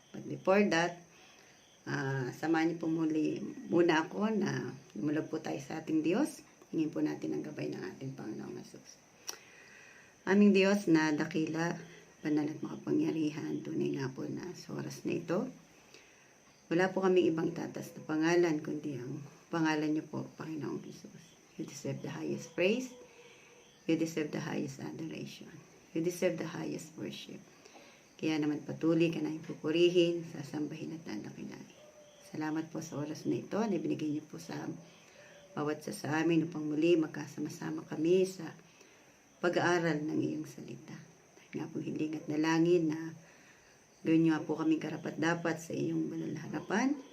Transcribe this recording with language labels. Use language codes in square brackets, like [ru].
[tl] But before that, samahan niyo po muna ako na lumulog po tayo sa ating Diyos. Hingin po natin ang gabay ng ating Panginoong Hesus. Aming Diyos na dakila, banal at makapangyarihan, tunay nga po na sa oras na ito, wala po kaming ibang itatas na pangalan, kundi ang pangalan niyo po, Panginoong Hesus. [en] You deserve the highest praise. You deserve the highest adoration. You deserve the highest worship. [tl] Kaya naman patuloy ka na ipupurihin, sasambahin at dadakilain. Salamat po sa oras na ito na ibinigay niyo po sa bawat sa amin upang muli magkasama-sama kami sa pag-aaral ng iyong salita. Dahil nga po hiling at dalangin na gawin niyo po kaming karapat-dapat sa iyong banal na harapan.